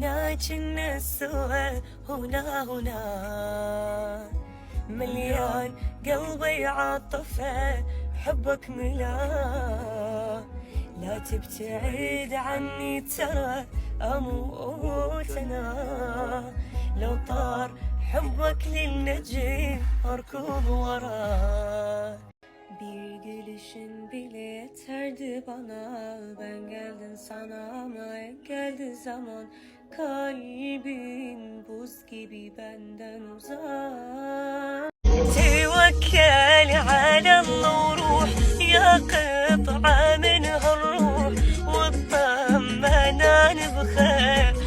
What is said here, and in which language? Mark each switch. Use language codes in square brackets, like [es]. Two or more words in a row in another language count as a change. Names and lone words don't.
[ar] وياي كنا سوا هنا مليان قلبي عاطفة حبك ملا. لا تبتعد عني ترى أموت أنا، لو طار حبك للنجم أركض وراه. [tr] Bir gelişin bile yeterdi bana, ben geldim sana ama geldi zaman. Kalbin buz gibi benden uzak. [ar] توكل على الله وروح يا قطعة من هالروح، واطمن انا بخير.